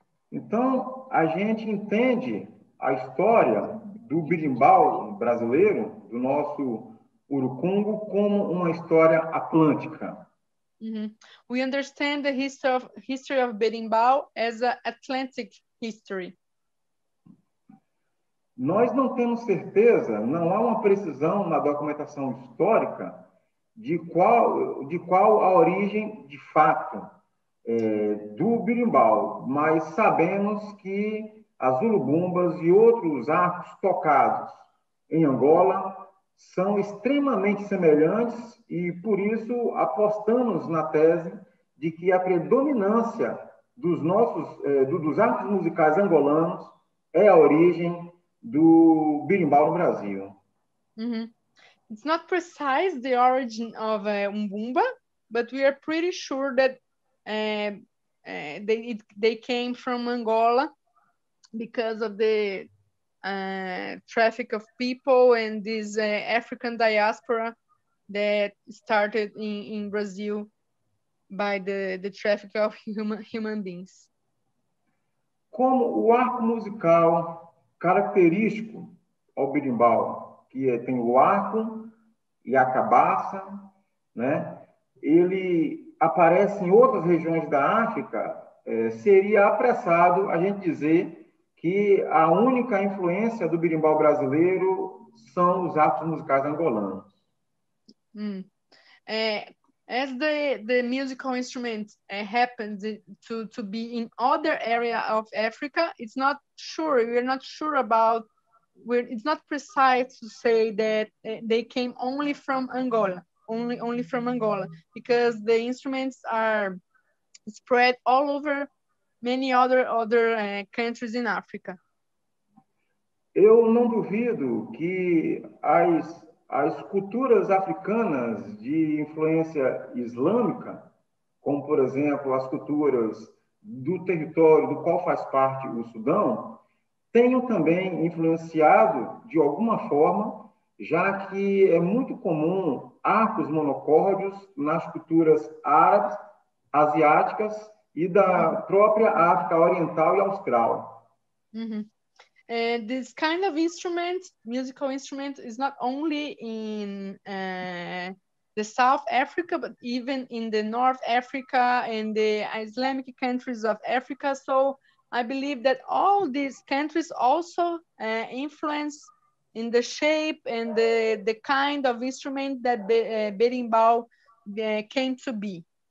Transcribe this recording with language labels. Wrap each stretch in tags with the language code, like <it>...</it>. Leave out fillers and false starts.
<pt>Então, a gente entende a história do berimbau brasileiro, do nosso urucungo, como uma história atlântica.</pt> <en>We understand the history of berimbau as an Atlantic history.</en> <pt>Nós não temos certeza, não há uma precisão na documentação histórica de qual a origem de fato do berimbau, mas sabemos que as ulubumbas e outros arcos tocados em Angola são extremamente semelhantes e, por isso, apostamos na tese de que a predominância dos arcos musicais angolanos é a origem do berimbau no Brasil.</pt> <en>It's not precise the origin of umbumba, but we are pretty sure that they came from Angola because of the traffic of people and this African diaspora that started in Brazil by the traffic of human beings.</en> <pt>Como o arco musical característico ao berimbau, que tem o arco e a cabaça, né? Ele aparece em outras regiões da África, seria apressado a gente dizer que a única influência do berimbau brasileiro são os arcos musicais angolanos.</pt> <en>As the musical instrument happens to be in other area of Africa, it's not sure. We're not sure about. It's not precise to say that they came only from Angola, only from Angola, because the instruments are spread all over many other countries in Africa.</en> <pt>Eu não duvido que as culturas africanas de influência islâmica, como, por exemplo, as culturas do território do qual faz parte o Sudão, tenham também influenciado de alguma forma, já que é muito comum arcos monocórdios nas culturas árabes, asiáticas e da própria África Oriental e Austral. Mm-hmm.</pt> <en>This kind of instrument, musical instrument, is not only in the South Africa, but even in the North Africa and the Islamic countries of Africa. So I believe that all these countries also influence in the shape and the kind of instrument that berimbau came to be.</en>